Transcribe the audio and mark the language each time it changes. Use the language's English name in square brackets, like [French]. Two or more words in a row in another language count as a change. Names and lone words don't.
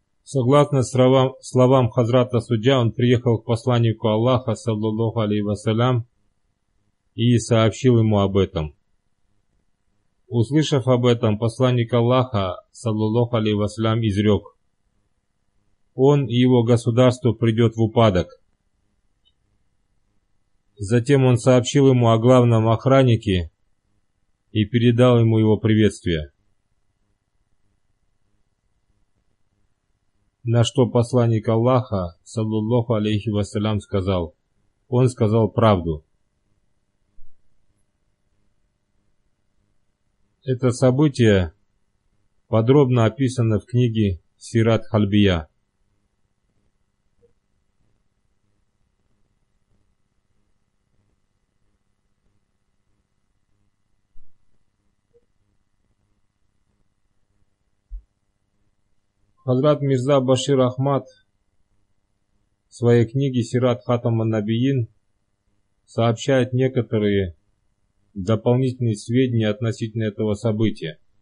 [Russian] Согласно словам Хазрата Суджа, он приехал к посланнику Аллаха, [Arabic] صلى الله عليه وسلم, [Russian] и сообщил ему об этом. Услышав об этом, посланник Аллаха, [Arabic] صلى الله عليه وسلم, [Russian] изрек: он и его государство придет в упадок. Затем он сообщил ему о главном охраннике и передал ему его приветствие. На что посланник Аллаха, [Arabic] صلى الله عليه وسلم, [Russian] сказал: он сказал правду. Это событие подробно описано в книге Сират Хальбия. Хазрат Мирза Башир Ахмад в своей книге Сират Хатам ан-Набиин сообщает некоторые дополнительные сведения относительно этого события.